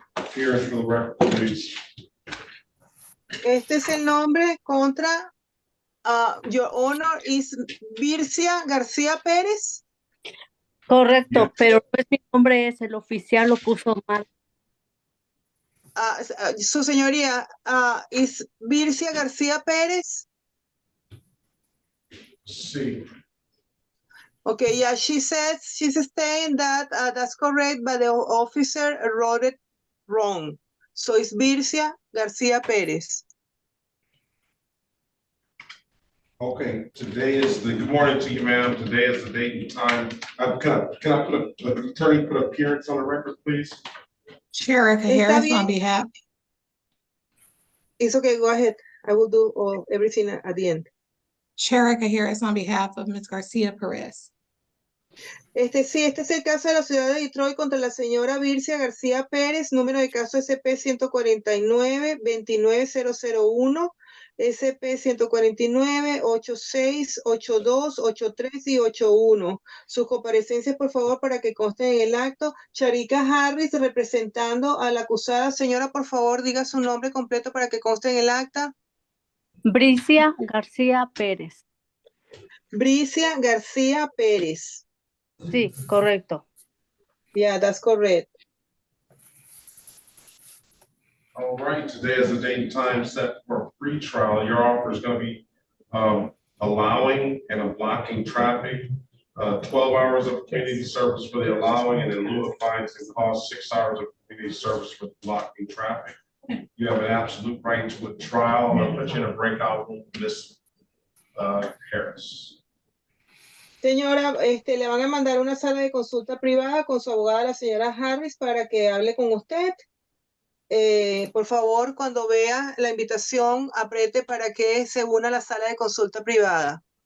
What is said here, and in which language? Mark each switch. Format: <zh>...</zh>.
<en>Appearance for the record, please.</en> <es>Este es el nombre contra</es> <en>Your Honor is</en> <es>Vircia García Pérez. Correcto, pero no es mi nombre, es el oficial lo puso mal. Su señoría, is Vircia García Pérez? Sí.</es> <en>Okay, yeah, she's saying that that's correct, but the officer wrote it wrong. So it's Vircia García Pérez. Okay, today is the, good morning to you, ma'am. Today is the date and time. Can I put the attorney put appearance on the record, please? Sheriff Harris on behalf. It's okay, go ahead. I will do everything at the end. Sheriff Harris on behalf of Ms. Garcia Perez.</en> <es>Sí, este es el caso de la ciudad de Detroit contra la señora Vircia García Pérez, número de caso SP 149-29001, SP 149-86, 82, 83 y 81. Sus comparecencias, por favor, para que consten en el acto. Sharika Harris, representando a la acusada. Señora, por favor, diga su nombre completo para que conste en el acta. Bricia García Pérez. Bricia García Pérez. Sí, correcto.</es> <en>Yeah, that's correct. All right, today is the date and time set for pre-trial. Your offer is going to be allowing and blocking traffic, 12 hours of community service for the allowing, and in lieu of fines and costs, 6 hours of community service for blocking traffic. You have an absolute right to a trial. I'm going to put you in a breakout room, Ms. Harris.</en> <es>Señora, le van a mandar una sala de consulta privada con su abogada, la señora Harris, para que hable con usted. Por favor, cuando vea la invitación, apriete para que se una a la sala de consulta privada.</es>